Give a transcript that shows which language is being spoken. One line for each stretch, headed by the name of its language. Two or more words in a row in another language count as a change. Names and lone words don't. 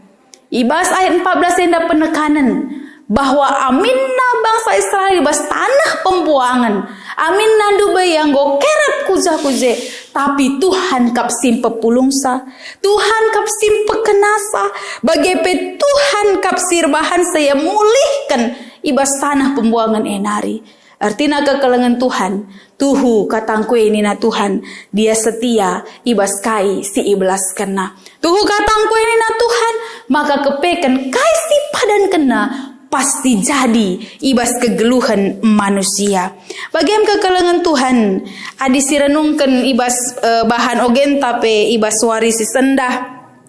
Batak Karo: Ibas ayat 14 enda penekanan bahwa aminna bangsa Israel ibas tanah pembuangan, amin nandu bayang go kerap kuja-kuje, tapi Tuhan kap simpe pulungsa, Tuhan kap simpe kenasa, bagepe Tuhan kap sirbahan saya mulihkan ibas tanah pembuangan enari. Artinya kekalangan Tuhan, tuhu katangku ini na Tuhan, dia setia ibas kai si iblas kena. Tuhu katangku ini na Tuhan, maka kepeken kai si padan kena, pasti jadi ibas kegeluhan manusia. Bagian kekalangan Tuhan, adi si renungkan ibas bahan ogen tape ibas suari si sendah.